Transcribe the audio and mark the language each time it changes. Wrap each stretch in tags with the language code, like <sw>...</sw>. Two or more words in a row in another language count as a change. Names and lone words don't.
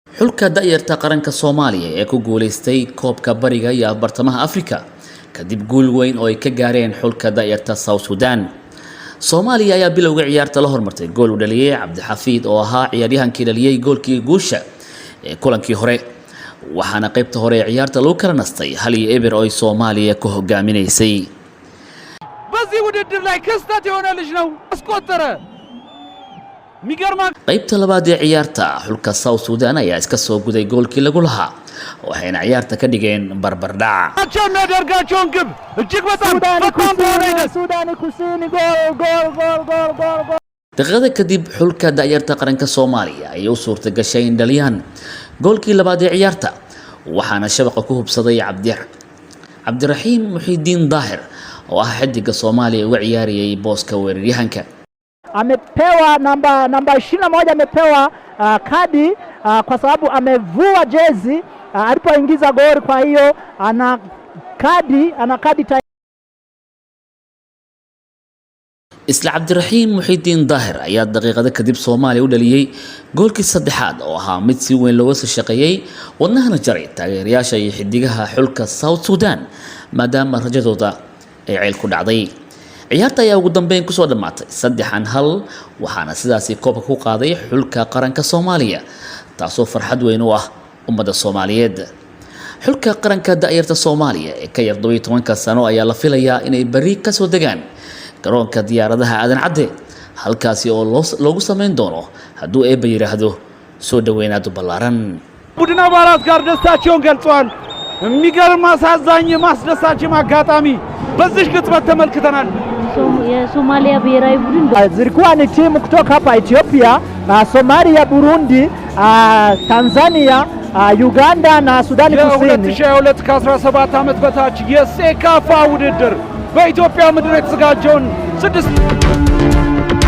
<so>xulka da'yarta qaranka Soomaaliya ee ku guuleystay koobka bariga iyo bartamaha Afrika kadib guul weyn oo ay ka gaareen xulka da'yarta South Sudan. Soomaaliya ayaa bilowga ciyaarta la hormartay gool u dhaliyay Cabdixafiid oo ahaa ciyaaryahankii dhaliyay goolkii guusha ee kulankii hore, waxaana qaybta hore ee ciyaarta lagu kala nastay hal iyo eber oo ay Soomaaliya ku hogaaminaysay.</so> <am>በዚህ ውድድር ላይ ክስተት የሆነ ልጅ ነው አስቆጠረ።</am> <so>qaybta labaad ee ciyaarta xulka South Sudan ayaa iska soo guday goolkii lagu lahaa waxayna ciyaarta ka dhigeen barbardhac. daqiiqada kadib xulka da'yarta qaranka Soomaaliya ay u suurta gashay in dhaliyaan goolkii labaad ee ciyaarta, waxaana shabaqa ku hubsaday Cabdiraxiim Muxiidiin Daahir oo ah xidiga Soomaaliya uga ciyaarayay booska weeraryahanka.</so> <sw>Amepewa namba 21 amepewa kadi kwa sababu amevua jezi alipoingiza goli, kwa hiyo ana kadi</sw> <so>isla Cabdiraxiim Muxiidiin Daahir ayaa daqiiqada kadib Soomaaliya u dhaliyay goolkii saddexaad oo ahaa mid si weyn looga soo shaqeeyay wadnahana jaray taageerayaasha iyo xidigaha xulka South Sudan maadaama rajadooda ay ceel ku dhacday. ciyaarta ayaa ugu dambeyn ku soo dhamaatay 3-1, waxaana sidaasi koobka ku qaaday xulka qaranka Soomaaliya, taasoo farxad weyn u ah ummadda Soomaaliyeed. xulka qaranka da'yarta Soomaaliya ee ka yar 12 sano ayaa la filayaa inay bari ka soo degaan garoonka diyaaradaha Aadan Cadde, halkaasi oo loogu sameyn doono hadduu eebba yiraahdo soo dhaweynaad ballaaran.</so> <am>ቡድን አባላት ጋር ደስታቸውን ገልጸዋል። የሚገርም አሳዛኝ ማስደሳች አጋጣሚ በዚህ ቅጽበት ተመልክተናል። የሶማሊያ ብሔራዊ ቡድን</am> <sw>zilikuwa ni timu kutoka hapa Ethiopia, Somalia, Burundi, Tanzania, Uganda na Sudan Kusini.</sw> <am>የ2022 ከ17 ዓመት በታች የሴካፋ ውድድር በኢትዮጵያ ምድር የተዘጋጀውን 6</am>